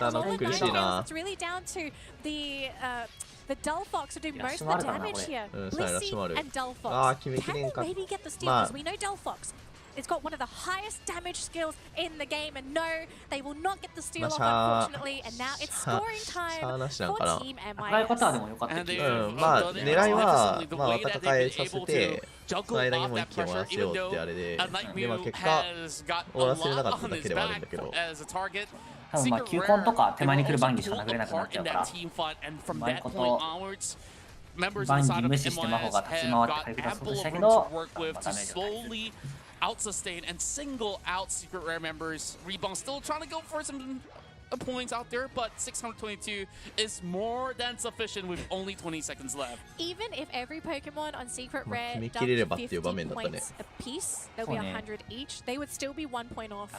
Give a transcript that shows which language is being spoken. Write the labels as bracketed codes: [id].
[en] It's really down to the Delphox who do most of the damage here. Blissey and Delphox. Can they maybe get the steal? Because we know Delphox. It's got one of the highest damage skills in the game, and no, they will not get the steal off, unfortunately. And now it's scoring time for Team MYS. [ja] まあ狙いは戦いさせてその間にも一気を終わらせようってあれで、でまあ結果終わらせれなかっただけではあるんだけど。多分まあ球根とか手前に来るバンギーしか殴れなくなっちゃうから、うまいことバンギー無視して魔法が立ち回って回復出そうとしたけど、ダメージがない。 [en] Out-sustain and single out Secret Rare members. Rebong still trying to go for some points out there, but 622 is more than sufficient with only 20 seconds left. Even if every Pokemon on Secret Rare does 50 points apiece, there'll be 100 each, they would still be 1 point off.